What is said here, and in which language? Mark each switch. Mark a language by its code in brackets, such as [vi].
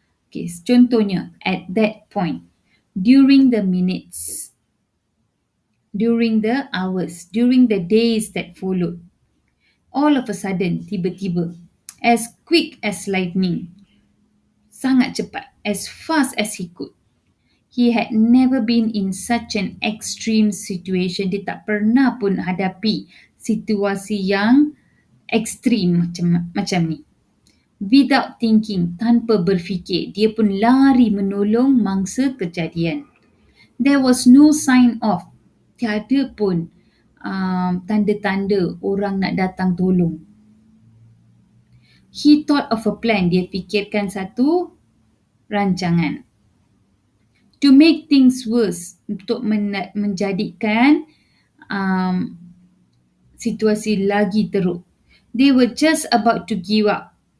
[en] Okay, contohnya, at that point, during the minutes, during the hours, during the days that followed, all of a sudden, [ms] tiba-tiba, [en] as quick as lightning, [ms] sangat cepat, [en] as fast as he could. He had never been in such an extreme situation. [ms] Dia tak pernah pun hadapi situasi yang ekstrim macam ni. [en] Without thinking, [ms] tanpa berfikir, dia pun lari menolong mangsa kejadian. [en] There was no sign of, [ms] tiada pun tanda-tanda orang nak datang tolong. [en] He thought of a plan, [ms] dia fikirkan satu rancangan. [en] To make things worse, [ms] untuk menjadikan situasi lagi teruk. [en] They were just about to give up.